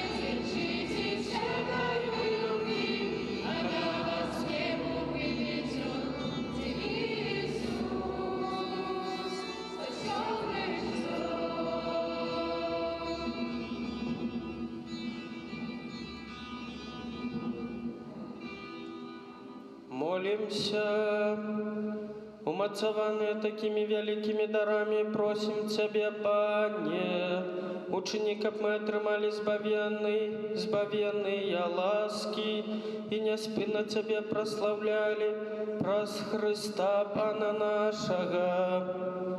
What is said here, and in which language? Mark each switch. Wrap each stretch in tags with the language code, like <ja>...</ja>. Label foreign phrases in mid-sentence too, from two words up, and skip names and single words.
<ru>Держитесь этой любви, она вас к небу приведет, где Иисус спасенных ждет.</ru> <be>Молимся, умацаваныя такими вялікімі дарамі, просім Цябе, Пане, учыні, каб мы атрымалі збавенныя ласкі і няспынна Цябе праслаўлялі праз Хрыста Пана нашага.</be>